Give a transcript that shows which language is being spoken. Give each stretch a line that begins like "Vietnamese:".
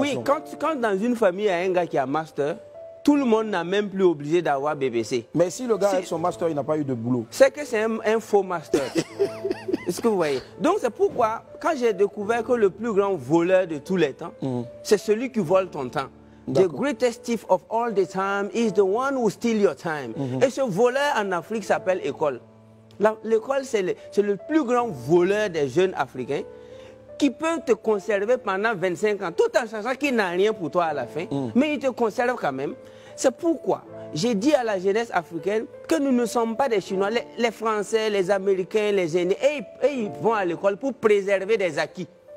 French: Oui, quand dans une famille, il y a un gars qui a master, tout le monde n'a même plus obligé d'avoir BBC. Mais si le gars avec son master, il n'a pas eu de boulot. C'est que c'est un faux master. Est-ce que vous voyez? Donc c'est pourquoi, quand j'ai découvert que le plus grand voleur de tous les temps, c'est celui qui vole ton temps.
English: The greatest thief of all the time is the one who steals your time.
French: Et ce voleur en Afrique s'appelle école. L'école, c'est le plus grand voleur des jeunes Africains qui peut te conserver pendant 25 ans, tout en sachant qu'il n'a rien pour toi à la fin, mais il te conserve quand même. C'est pourquoi j'ai dit à la jeunesse africaine que nous ne sommes pas des Chinois, les Français, les Américains, les aînés, et ils vont à l'école pour préserver des acquis.